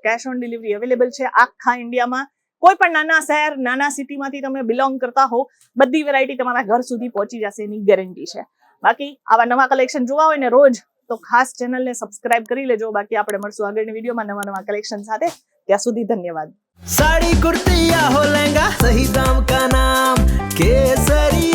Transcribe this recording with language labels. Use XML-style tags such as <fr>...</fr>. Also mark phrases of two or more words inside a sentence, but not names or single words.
<en>cash on delivery</en> <gu>અવેલેબલ છે આખા ઇન્ડિયામાં. કોઈ પણ નાના શહેર, નાના સિટીમાંથી તમે બિલોંગ કરતા હો, બધી વેરાયટી તમારા ઘર સુધી પહોંચી જશે એની ગેરંટી છે. બાકી આવા નવા કલેક્શન જોવા હોય ને રોજ તો ખાસ ચેનલને સબસ્ક્રાઇબ કરી લેજો. બાકી આપણે મળશું આગળની વિડીયોમાં નવા કલેક્શન સાથે. ત્યાં સુધી ધન્યવાદ.</gu> <hi>साड़ी कुर्ती या हो लहंगा, सही दाम का नाम केसर।</hi>